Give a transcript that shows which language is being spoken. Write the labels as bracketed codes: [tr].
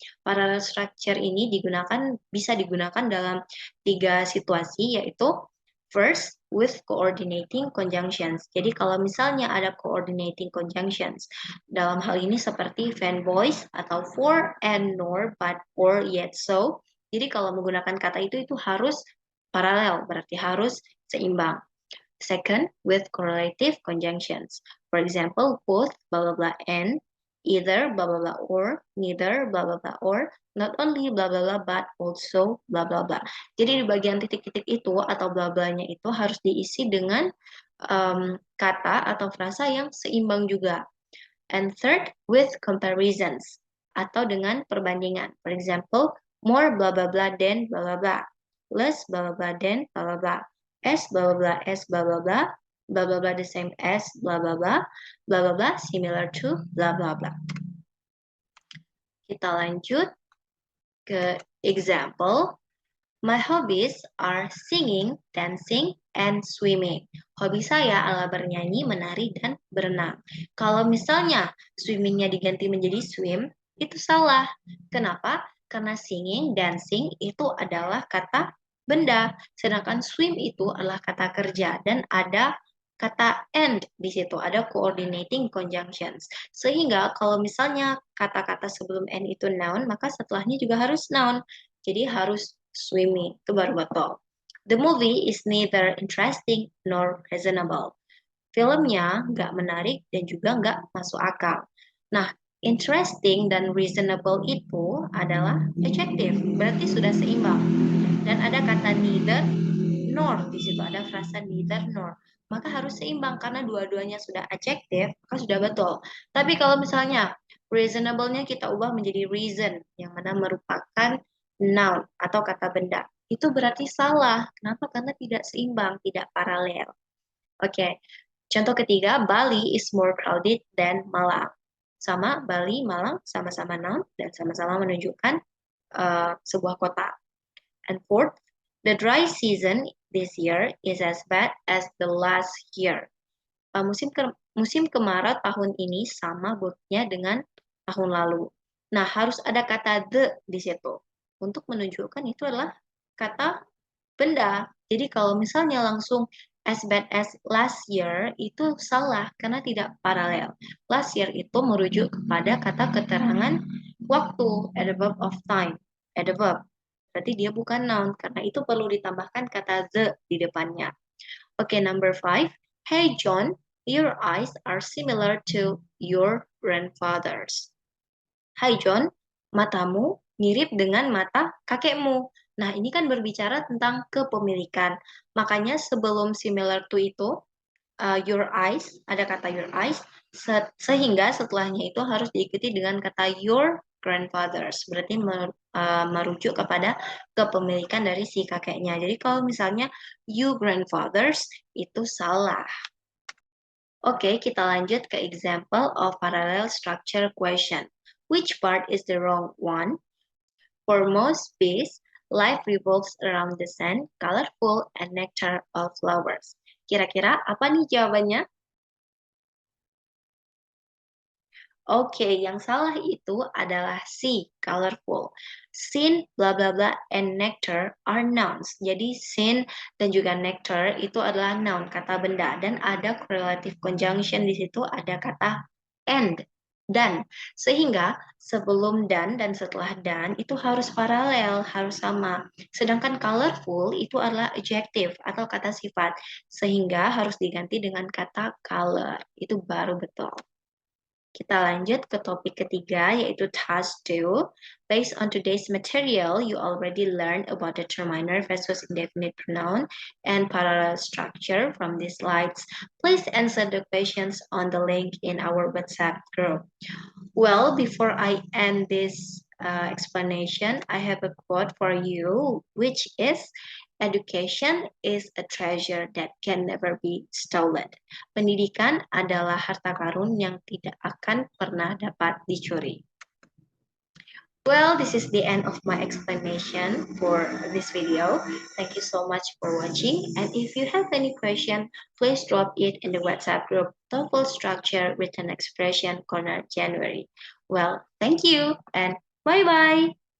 [id] Parallel structure ini bisa digunakan dalam 3 situasi, yaitu [en] first, with coordinating conjunctions. [id] Jadi kalau misalnya ada coordinating conjunctions, dalam hal ini seperti fanboys atau [en] for and nor but or yet so. [id] Jadi kalau menggunakan kata itu harus paralel, berarti harus seimbang. [en] Second, with correlative conjunctions. For example, both blah blah blah and, either blah blah blah or, neither blah blah blah or, not only blah blah blah but also blah blah blah. [id] Jadi di bagian titik-titik itu atau blah blahnya itu harus diisi dengan kata atau frasa yang seimbang juga. [en] And third, with comparisons [id] atau dengan perbandingan. [en] For example, more blah blah blah than blah blah blah, less blah blah blah than blah blah blah, as blah blah blah as blah blah blah, blah blah blah the same as blah blah blah, blah blah blah similar to blah blah blah. [id] Kita lanjut ke example. [en] My hobbies are singing, dancing, and swimming. [id] Hobi saya adalah bernyanyi, menari, dan berenang. Kalau misalnya swimmingnya diganti menjadi swim, itu salah. Kenapa? Karena singing, dancing itu adalah kata benda, sedangkan swim itu adalah kata kerja dan ada kata and di situ, ada coordinating conjunctions. Sehingga kalau misalnya kata-kata sebelum and itu noun, maka setelahnya juga harus noun. Jadi harus swimming, itu baru betul. [en] The movie is neither interesting nor reasonable. [id] Filmnya nggak menarik dan juga nggak masuk akal. Nah, interesting dan reasonable itu adalah adjective, berarti sudah seimbang. Dan ada kata neither nor, di situ ada frasa neither nor. Maka harus seimbang karena dua-duanya sudah adjective, maka sudah betul. Tapi kalau misalnya reasonable-nya kita ubah menjadi reason, yang mana merupakan noun atau kata benda, itu berarti salah. Kenapa? Karena tidak seimbang, tidak paralel. Oke, contoh ketiga, [en] Bali is more crowded than Malang. [id] Sama Bali, Malang, sama-sama noun dan sama-sama menunjukkan sebuah kota. [en] And fourth, the dry season this year is as bad as the last year. [id] Musim kemarau tahun ini sama buruknya dengan tahun lalu. Nah, harus ada kata the di situ untuk menunjukkan itu adalah kata benda. Jadi kalau misalnya langsung [en] as bad as last year [id] itu salah karena tidak paralel. Last year itu merujuk kepada kata keterangan waktu, [en] adverb of time, [id] adverb. Berarti dia bukan noun karena itu perlu ditambahkan kata the di depannya. [en] Oke, number 5. Hey John, your eyes are similar to your grandfather's. [id] Hai John, matamu mirip dengan mata kakekmu. Nah, ini kan berbicara tentang kepemilikan. Makanya sebelum similar to itu, your eyes, ada kata your eyes, sehingga setelahnya itu harus diikuti dengan kata your grandfathers. Berarti merujuk kepada kepemilikan dari si kakeknya. Jadi kalau misalnya you grandfathers, itu salah. [en] Oke, [id] kita lanjut ke [en] example of parallel structure question. Which part is the wrong one? For most bees, life revolves around the scent, colorful, and nectar of flowers. [id] Kira-kira apa nih jawabannya? Oke, yang salah itu adalah C, colorful. Scent, bla bla bla, and nectar are nouns. Jadi scent dan juga nectar itu adalah noun, kata benda. Dan ada correlative conjunction di situ, ada kata and, dan. Sehingga sebelum dan setelah dan itu harus paralel, harus sama. Sedangkan colorful itu adalah adjective atau kata sifat. Sehingga harus diganti dengan kata color. Itu baru betul. Kita lanjut ke topik ketiga, yaitu task 2. [en] Based on today's material, you already learned about determiner versus indefinite pronoun and parallel structure from these slides. Please answer the questions on the link in our WhatsApp group. Well, before I end this explanation, I have a quote for you, which is, education is a treasure that can never be stolen. [id] Pendidikan adalah harta karun yang tidak akan pernah dapat dicuri. [en] Well, this is the end of my explanation for this video. Thank you so much for watching. And if you have any question, please drop it in the WhatsApp group TOEFL Structure Written Expression Corner January. Well, thank you and bye-bye.